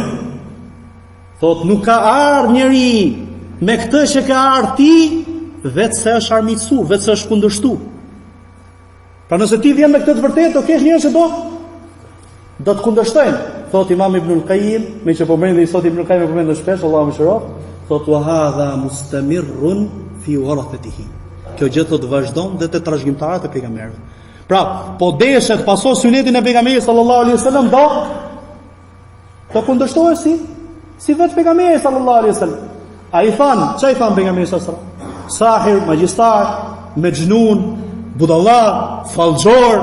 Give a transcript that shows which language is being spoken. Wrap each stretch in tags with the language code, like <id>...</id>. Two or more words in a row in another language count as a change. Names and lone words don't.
<sq>Thot nuk ka ardhur njeri me këtë që ka ardhur ti, vetë se është armiqsu, vetë se është kundërshtu. Pra nëse ti vjen me këtë të vërtetë, do kesh njerëz që do të kundërshtojnë. Thot Imam Ibnul Qayyim, me që po mendoj sot Ibnul Qayyim po mendoj shpesh, Allahu më shërof, thot</sq> <ar>وهذا مستمر في ورثته.</ar> <sq>Kjo gjë thot vazhdon dhe te trashëgimtarët e pejgamberëve. Pra, po deshet paso sunetin e pejgamberit</sq> <ar>صلى الله عليه وسلم</ar> <sq>do kundërshtohet si vetë pejgamberi</sq> <ar>صلى الله عليه وسلم.</ar> <sq>Ai than, çai than pejgamberi</sq> <ar>صلى الله عليه وسلم?</ar> <sq>Sahir, magjistar, mejnun, budalla, fallxor.</sq>